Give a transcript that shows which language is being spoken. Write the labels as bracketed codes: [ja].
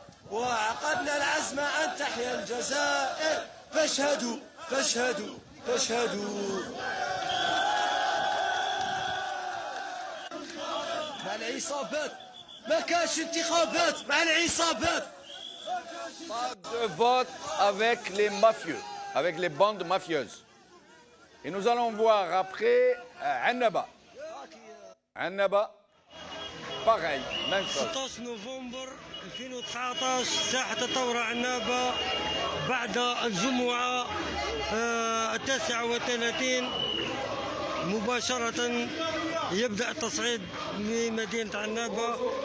[ar] وعقدنا العزم أن تحيا الجزائر فاشهدوا فاشهدوا فاشهدوا مع العصابات ما كانش انتخابات مع العصابات. [fr] Pas de vote avec les mafieux, avec les bandes mafieuses. Et nous allons voir après Annaba. Annaba, pareil, même chose. [ar] 16 نوفمبر 2019 ساحة الثورة عنابة بعد الجمعة 39 مباشرة يبدأ التصعيد بمدينة عنابة.